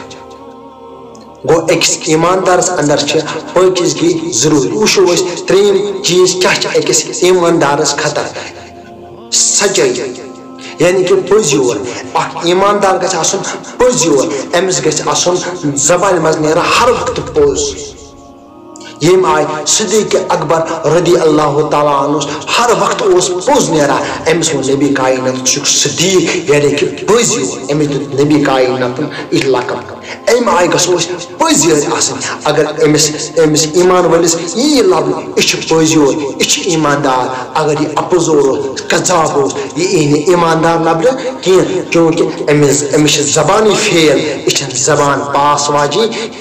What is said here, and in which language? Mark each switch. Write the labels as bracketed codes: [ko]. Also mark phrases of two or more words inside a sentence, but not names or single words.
[ks] گوٚو أکِس ایماندارس اندر چھِ پٲکیزگی ضروٗری۔ وٕچھو أسۍ ترٛیٚیِم چیٖز کیٛاہ چھِ أکِس ایماندارس خٲطرٕ؟ سچٲیی، یعنی کہ پوٚز یور۔ اکھ ایماندار گژھِ آسُن پوٚز یور، أمِس گژھِ آسُن زبانہِ منٛز نیران ہر وقتہٕ پوٚز۔ ییٚمہِ آیہِ صدیق اکبر [ar] رضی اللہ تعالیٰ عنہ [ks] ہر وقتہٕ اوس پوٚز نیران، أمِس ووٚن نبی کائنات چھُکھ صدیق، یعنی کہ پوٚز یور، أمِس دیُت نبی کائناتن یہِ لقب۔ اَمہِ آیہِ گژھو أسۍ پٔزۍ یٲرۍ آسٕنۍ اگر أمِس ایٖمان وٲلِس یی لَبنہٕ یہِ چھُ پٔزۍ یور یہِ چھُ ایٖماندار اگر یہِ اَپُزور اوس کذاب اوس یہِ یی نہٕ ایٖماندار لَبنہٕ کینٛہہ چوٗنٛکہِ أمِس چھِ زبانٕے فیل یہِ چھَنہٕ زبان پاس واجی